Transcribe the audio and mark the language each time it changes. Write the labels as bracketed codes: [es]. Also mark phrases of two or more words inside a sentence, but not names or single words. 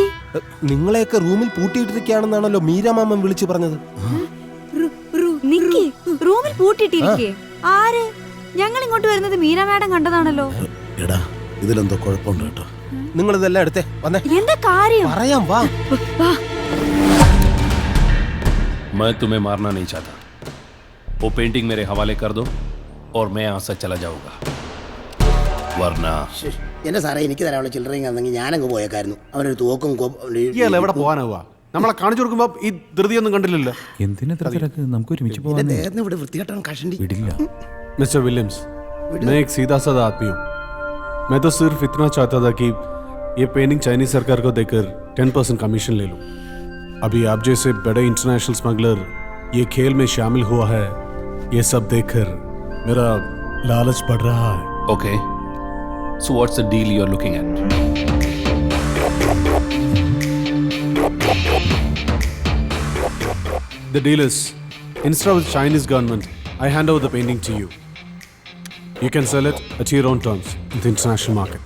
[ml] നിങ്ങളെയൊക്കെ റൂമിൽ പൂട്ടിയിട്ടിരിക്കുകയാണെന്നാണല്ലോ മീരാമാമൻ വിളിച്ചു പറഞ്ഞത്. റൂമിൽ പൂട്ടിയിട്ടിരിക്കേ? ആര്? ഞങ്ങൾ ഇങ്ങോട്ട് വരുന്നത് മീര മാഡം കണ്ടതാണല്ലോ. എടാ, ഇതിലെന്തോ കുഴപ്പമുണ്ട് കേട്ടോ. നിങ്ങൾ ഇതെല്ലാം എടുത്തേ വന്നേ. എന്താ കാര്യം? പറയാം, വാ. [hi] मैं तुम्हें मारना नहीं चाहता. वो पेंटिंग मेरे हवाले कर दो और मैं यहाँ से चला जाऊंगा. वरना [ml] എന്റെ സാറേ, എനിക്ക് തരാനുള്ള ചില്ലറയും ആണെങ്കിൽ ഞാനങ്ങ് പോയേക്കായിരുന്നു. അവനൊരു തോക്കും ഇയാൾ എവിടെ പോകാനാവുക? നമ്മളെ കാണിച്ചു കൊടുക്കുമ്പോ ഈ ധൃതിയൊന്നും കണ്ടില്ലല്ലോ. നമുക്ക് ഒരുമിച്ച് പോകാം. നേരത്തെ ഇവിടെ വൃത്തികെട്ടാൻ കഷണ്ടി വിടില്ല. [hi] मिस्टर विलियम्स, मैं एक सीधा साधा आदमी हूँ. मैं तो सिर्फ इतना चाहता था कि ये पेंटिंग चाइनीज सरकार को देकर 10% कमीशन ले लूँ. अभी आप जैसे बड़े [en] international smuggler [hi] ये खेल में शामिल हुआ है, ये सब देखकर मेरा लालच बढ़ रहा है. [en] okay. So what's the deal you're looking at? The deal is, instead of the Chinese government, I hand over the painting to you. You can sell it at your own terms in the international market.